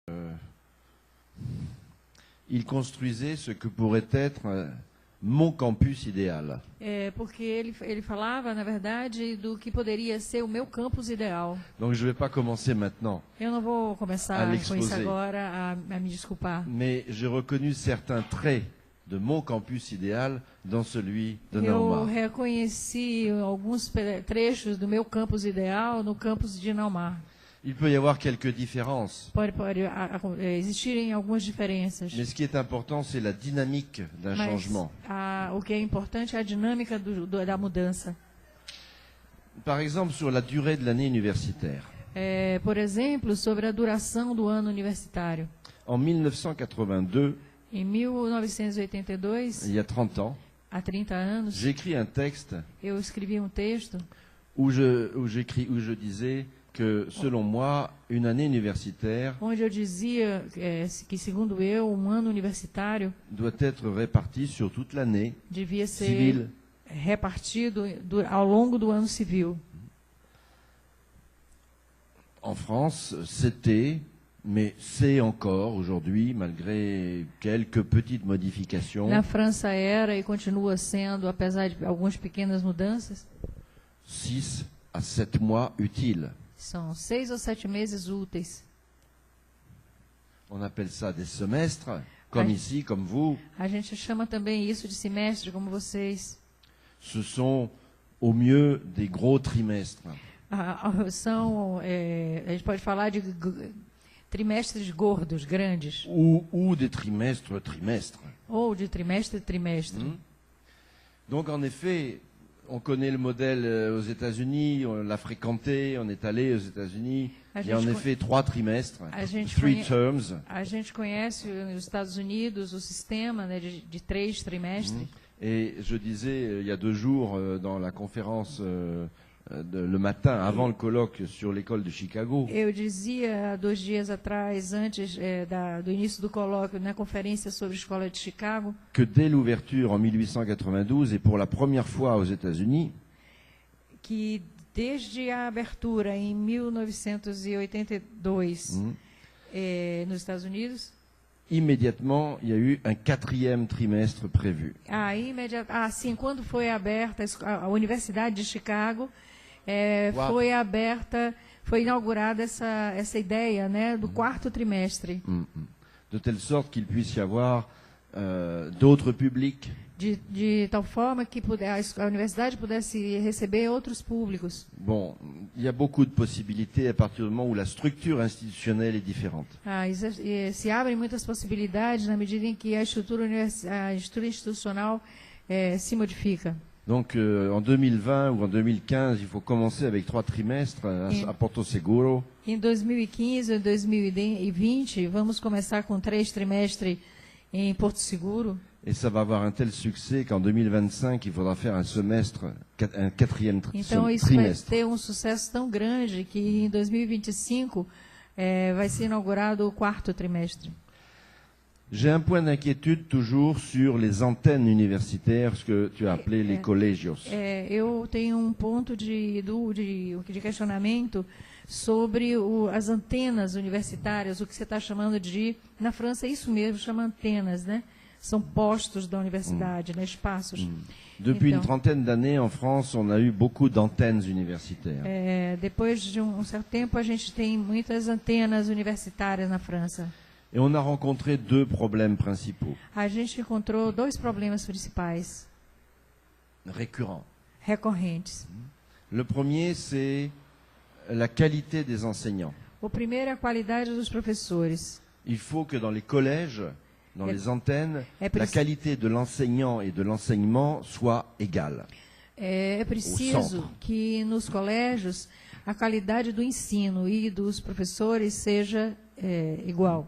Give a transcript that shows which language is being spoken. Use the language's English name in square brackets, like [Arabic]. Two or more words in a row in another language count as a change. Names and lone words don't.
[French] il construisait ce que pourrait être mon campus idéal. [Portuguese] Porque ele falava, na verdade, do que poderia ser o meu campus ideal. [French] Donc je ne vais pas commencer maintenant, [Portuguese] Eu não vou começar com isso [French] l'exposer. [Portuguese] agora a me desculpar. [French] mais j'ai reconnu certains traits de mon campus idéal dans celui de [Portuguese] Eu Naumar. reconheci alguns trechos do meu campus ideal no campus de Naumar. [French] Il peut y avoir quelques différences, [Portuguese] Pode existirem algumas diferenças. [French] mais ce qui est important, c'est la dynamique d'un [Portuguese] Mas [French] changement. [Portuguese] o que é importante é a dinâmica da mudança. [French] Par exemple, sur la durée de l'année universitaire. [Portuguese] Por exemplo, sobre a duração do ano universitário. [French] En 1982, [Portuguese] Em 1982, [French] il y a 30 ans, [Portuguese] há 30 anos, [French] j'ai écrit un texte [Portuguese] eu escrevi um texto [French] où je disais que, selon moi, une année universitaire [Portuguese] onde eu dizia que, segundo eu, um ano universitário [French] doit être répartie sur toute l'année [Portuguese] devia ser [French] civile. [Portuguese] repartido ao longo do ano civil. [French] En France, c'était, mais c'est encore aujourd'hui, malgré quelques petites modifications, [Portuguese] Na França era e continua sendo, apesar de algumas pequenas mudanças, [French] 6 à 7 mois utiles. [Portuguese] são 6 ou 7 meses úteis. [French] On appelle ça des semestres, comme Ouais. ici, comme vous. [Portuguese] A gente chama também isso de semestre, como vocês. [French] Ce sont au mieux des gros trimestres. [Portuguese] A gente pode falar de trimestres gordos, grandes, [French] Ou des trimestres. [Portuguese] ou de trimestre. [French] Donc en effet, on connaît le modèle aux États-Unis, on l'a fréquenté, on est allé aux États-Unis. Il y a en effet 3 trimestres, 3 terms. [Portuguese] A gente conhece nos Estados Unidos o sistema, né, de 3 trimestres. [French] Et je disais il y a 2 jours dans la conférence le matin, avant le colloque sur l'école de Chicago, [Portuguese] Eu dizia há 2 dias atrás, antes do início do colóquio, na conferência sobre a escola de Chicago, [French] que dès l'ouverture en 1892 et pour la première fois aux États-Unis, [Portuguese] que desde a abertura em 1982 nos Estados Unidos, [French] immédiatement, il y a eu un 4e trimestre prévu. [Portuguese] Sim, quando foi aberta a Universidade de Chicago, foi inaugurada essa ideia, né, do 4º trimestre. [French] De telle sorte qu'il puisse y avoir d'autres publics, [Portuguese] De tal forma que a universidade pudesse receber outros públicos. [French] Bon, il y a beaucoup de possibilités à partir du moment où la structure institutionnelle est différente. [Portuguese] Se abrem muitas possibilidades na medida em que a estrutura institucional se modifica. [French] Donc en 2020 ou en 2015, il faut commencer avec 3 trimestres à Porto Seguro. [Portuguese] Em 2015 e 2020, vamos começar com 3 trimestres em Porto Seguro. [French] Et ça va avoir un tel succès qu'en 2025, il faudra faire un 4e [Portuguese] Então isso vai [French] trimestre. [Portuguese] ter um sucesso tão grande que em 2025 vai ser inaugurado o 4º trimestre. [French] J'ai un point d'inquiétude toujours sur les antennes universitaires, ce que tu as appelé les colegios. [Portuguese] Eu tenho um ponto de questionamento sobre as antenas universitárias, o que você está chamando na França é isso mesmo, chama antenas, né? São postos da universidade, né? Espaços. [French] Depuis une trentaine d'années, en France, on a eu beaucoup d'antennes universitaires. [Portuguese] Depois de um certo tempo, a gente tem muitas antenas universitárias na França. [French] Et on a rencontré 2 problèmes principaux, [Portuguese] A gente encontrou 2 problemas principais, recorrentes. [French] Le premier, c'est la qualité des enseignants. O primeiro é a qualidade dos professores. Il faut que dans les collèges, dans les antennes, la la qualité de l'enseignant et de l'enseignement soit égale. [Portuguese] É preciso que nos colégios a qualidade do ensino e dos professores seja igual.